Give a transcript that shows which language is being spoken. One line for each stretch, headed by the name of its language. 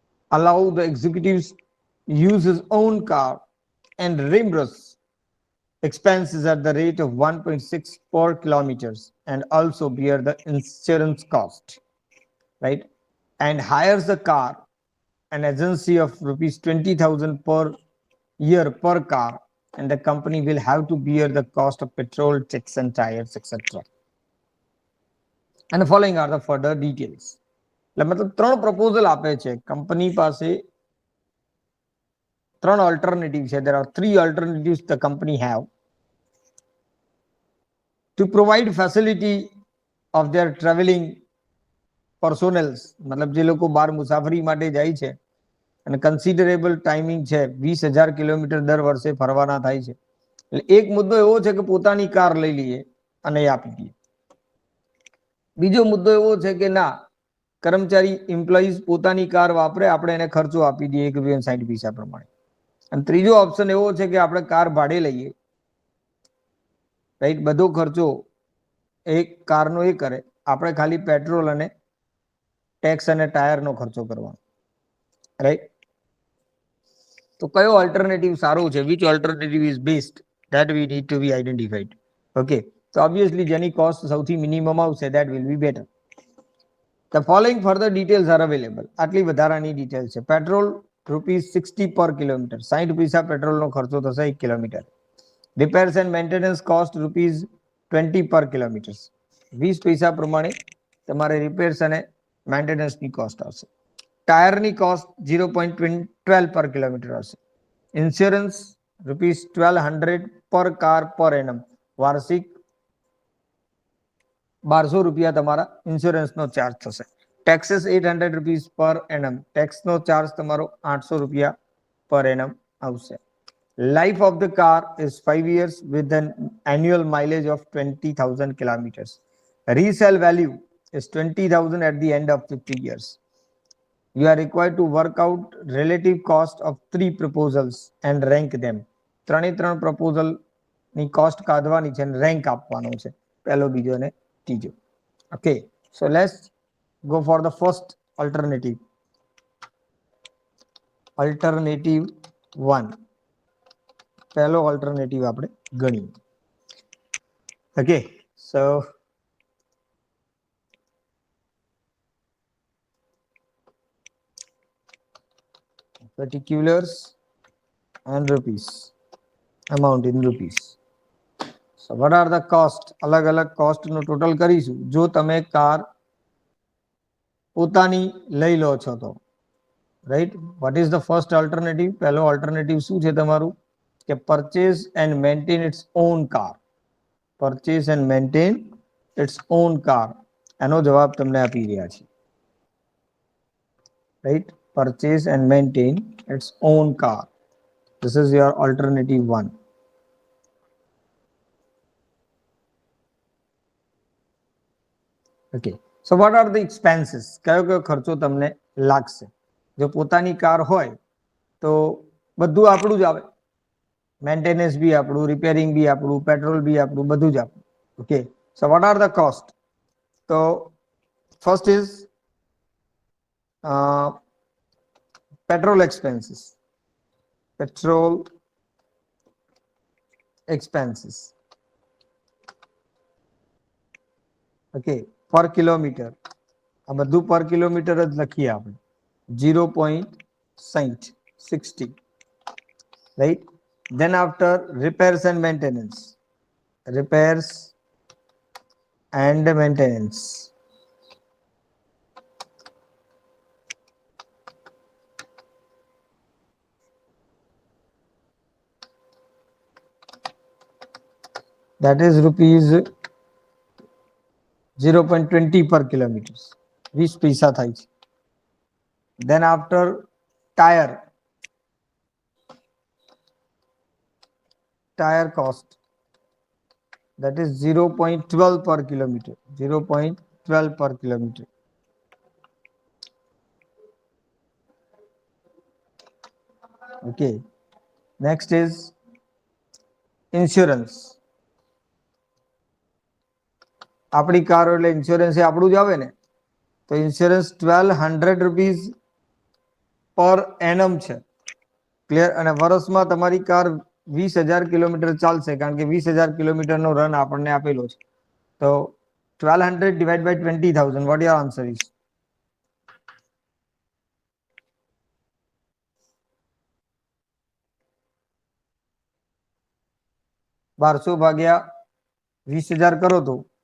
English: Allow the executives use his own car and reimburse expenses at the rate of 1.6 per kilometers and also bear the insurance cost, right? And hires the car, an agency of rupees 20,000 per year per car, and the company will have to bear the cost of petrol, checks and tires, etc. And the following are the further details.
Gujarati: मतलब ત્રણ proposal આપે છે company પાસે ત્રણ alternative છે.
English: There are three alternatives the company have to provide facility of their traveling personnels.
Gujarati: मतलब જે લોકો બહાર મુસાફરી માટે જાય છે અને કન્સિડરેબલ ટાઈમિંગ છે 20,000 કિલોમીટર દર વર્ષે ફરવાના થાય છે. એટલે એક મુદ્દો એવો છે કે પોતાની કાર લઈ લઈએ અને આપી દઈએ. બીજો મુદ્દો એવો છે કે ના, કર્મચારી એમ્પ્લોઈઝ પોતાની કાર વાપરે, આપણે એને ખર્ચો આપી દઈએ ₹1.60 પ્રમાણે. અને ત્રીજો ઓપ્શન એવો છે કે આપણે કાર ભાડે લઈએ, રાઈટ, બધો ખર્ચો એક કારનો એ કરે, આપણે ખાલી પેટ્રોલ અને ટેક્સ અને ટાયરનો ખર્ચો કરવાનો, રાઈટ. તો કયો ઓલ્ટરનેટિવ સારો છે,
English: Which alternative is best, that we need to be identified. Okay, so obviously
Gujarati: જેની કોસ્ટ સૌથી મિનિમમ આવશે
English: that will be better. The following further details are available.
Gujarati: આટલી વધારાની ડિટેલ છે. પેટ્રોલ ₹60 પર કિલોમીટર, 60 પૈસા પેટ્રોલનો ખર્ચો થશે 1 kilometre. Repairs and maintenance cost ₹20 પર કિલોમીટર, 20 પૈસા પ્રમાણે તમારે રિપેર્સ અને મેન્ટેનન્સની કોસ્ટ આવશે. ટાયરની કોસ્ટ 0.12 પર કિલોમીટર આવશે. ઇન્સ્યોરન્સ ₹1200 પર કાર પર એનમ, વાર્ષિક ₹1200 તમારા ઇન્સ્યોરન્સનો ચાર્જ થશે. ટેક્सेस ₹800 પર એનમ, ટેક્સનો ચાર્જ તમારો ₹800 પર એનમ આવશે.
English: Life of the car is 5 years with an annual mileage of 20,000 kilometers. Resale value is 20,000 at the end of 50 years. You are required to work out relative cost of three proposals and rank them.
Gujarati: ત્રણ proposal ની cost કાઢવાની છે અને rank આપવાનો છે, પહેલો, બીજો અને ત્રીજો.
English: Okay, so let's go for the first alternative.
Gujarati: Alternative 1, પહેલો ઓલ્ટરનેટિવ આપણે ગણીએ.
English: Okay, so particulars and rupees, amount in rupees. So what are the cost?
Hindi: अलग अलग
Gujarati: cost નો total કરીશું. જો તમે કાર પોતાની લઈ લો છો તો, right?
English: What is the first alternative?
Gujarati: પહેલો alternative શું છે તમારું કે
English: purchase and maintain its own car. Purchase and maintain its own car.
Gujarati: એનો જવાબ તમને આપી રહ્યા છે, right?
English: Purchase and maintain its own car. This is your alternative 1. Okay, so what are the expenses?
Gujarati: કયો કયો ખર્ચો તમને લાગશે? જો પોતાની કાર હોય તો બધું આપણું જ આવે, મેન્ટેનન્સ બી આપણું, રિપેરિંગ બી આપણું, પેટ્રોલ બી આપણું, બધું જ આપણું.
English: Okay, so what are the cost? તો first is petrol expenses. Petrol expenses, okay, per kilometer.
Gujarati: આ બધું પર કિલોમીટર જ લખીએ આપણે, 0.60, right?
English: Then after repairs and maintenance, repairs and maintenance, that is rupees
Gujarati: 0.20
English: per kilometer,
Gujarati: 20 પૈસા થાય છે.
English: Then after tire cost, that is 0.12 per kilometer, 0.12 per kilometer. Okay, next is insurance.
Gujarati: આપણી કાર એટલે ઇન્સ્યોરન્સ એ આપણું જ આવે ને, તો ઇન્સ્યોરન્સ 1200 રૂપીસ પર એનમ છે. ક્લિયર? અને વર્ષમાં તમારી કાર 20,000 કિલોમીટર ચાલશે, કારણ કે 20,000 કિલોમીટરનો રન આપણને આપેલો છે.
English: તો 1200 divided by 20,000, what your answer is?
Gujarati: બારસો ભાગ્યા 20,000 કરો તો